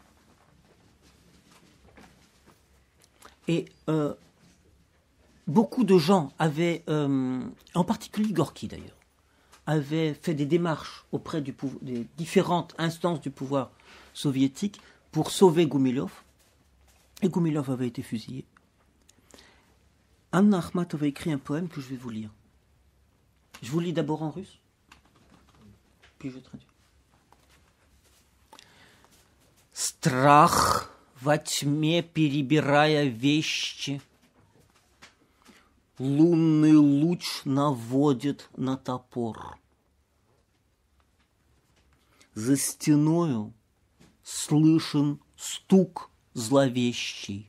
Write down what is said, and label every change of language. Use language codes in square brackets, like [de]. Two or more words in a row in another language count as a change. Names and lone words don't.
[fr] et beaucoup de gens avaient, en particulier Gorky d'ailleurs, avaient fait des démarches auprès des différentes instances du pouvoir soviétique pour sauver Gomilov, et Gomilov avait été fusillé. Anna Akhmatova a écrit un poème que je vais vous lire. Je vous lis d'abord en russe, puis je traduis. [ru] Страх во тьме, перебирая вещи, лунный луч наводит на топор. За стеною слышен стук зловещий.